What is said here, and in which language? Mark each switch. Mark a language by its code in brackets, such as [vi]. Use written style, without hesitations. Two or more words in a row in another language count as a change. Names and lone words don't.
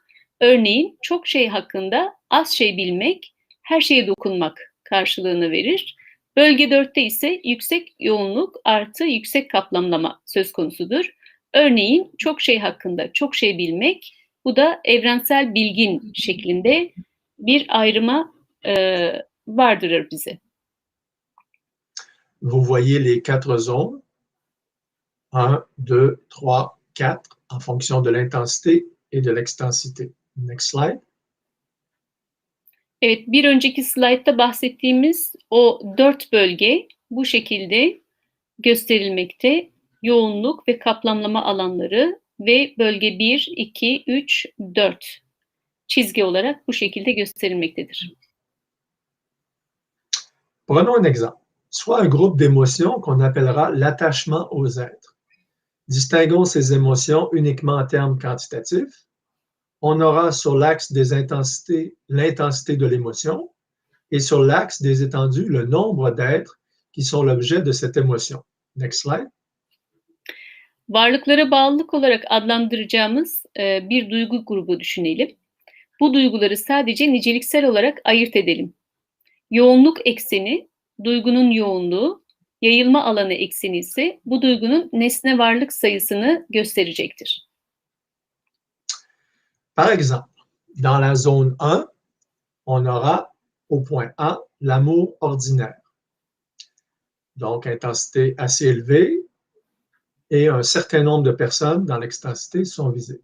[tr] Örneğin çok şey hakkında az şey bilmek, her şeye dokunmak karşılığını verir. Bölge 4'te ise yüksek yoğunluk artı yüksek kaplamlama söz konusudur. Örneğin çok şey hakkında çok şey bilmek, bu da evrensel bilgin şeklinde bir ayrıma vardırır bize. [fr] Vous voyez les 4 zones, 1, 2, 3, 4, en fonction de l'intensité et de l'extensité. [en] Next slide. [tr] Evet, bir önceki slaytta bahsettiğimiz o 4 bölge bu şekilde gösterilmekte. Yoğunluk ve kaplamlama alanları ve bölge 1, 2, 3, 4 çizgi olarak bu şekilde gösterilmektedir. [fr] Prenons un exemple. Soit un groupe d'émotions qu'on appellera l'attachement aux êtres. Distinguons ces émotions uniquement en termes quantitatifs. On aura sur l'axe des intensités l'intensité de l'émotion et sur l'axe des étendues le nombre d'êtres qui sont l'objet de cette émotion. [en] Next slide. [tr] Varlıklara bağlılık olarak adlandıracağımız bir duygu grubu düşünelim. Bu duyguları sadece niceliksel olarak ayırt edelim. Yoğunluk ekseni, duygunun yoğunluğu, yayılma alanı ekseni ise bu duygunun nesne varlık sayısını gösterecektir. [fr] Par exemple, dans la zone 1, on aura au point A l'amour ordinaire. Donc, intensité assez élevée et un certain nombre de personnes dans l'extensité sont visées.